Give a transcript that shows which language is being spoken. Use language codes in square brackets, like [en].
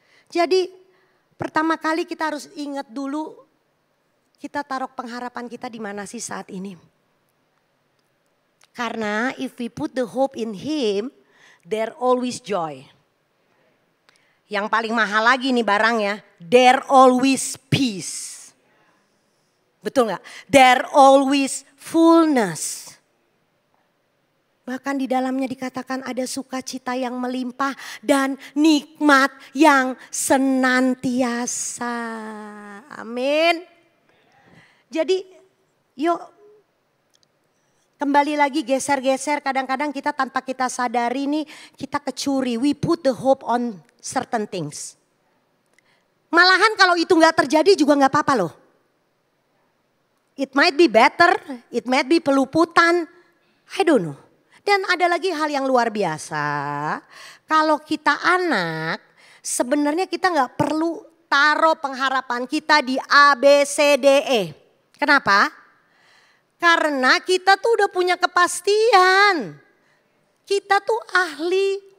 [id] Jadi pertama kali kita harus ingat dulu kita taruh pengharapan kita di mana sih saat ini. [en] Karena if we put the hope in Him, there always joy. [id] Yang paling mahal lagi nih barangnya, [en] there always peace. [id] Betul gak? [en] There always fullness. [id] Bahkan di dalamnya dikatakan ada sukacita yang melimpah dan nikmat yang senantiasa. Amin. Jadi yuk kembali lagi geser-geser, kadang-kadang kita tanpa kita sadari nih kita kecuri. [en] We put the hope on certain things. [id] Malahan kalau itu gak terjadi juga gak apa-apa loh. [en] It might be better, it might be peluputan, I don't know. [id] Dan ada lagi hal yang luar biasa. Kalau kita anak, sebenarnya kita gak perlu taruh pengharapan kita di A, B, C, D, E. Kenapa? Karena kita tuh udah punya kepastian. Kita tuh ahli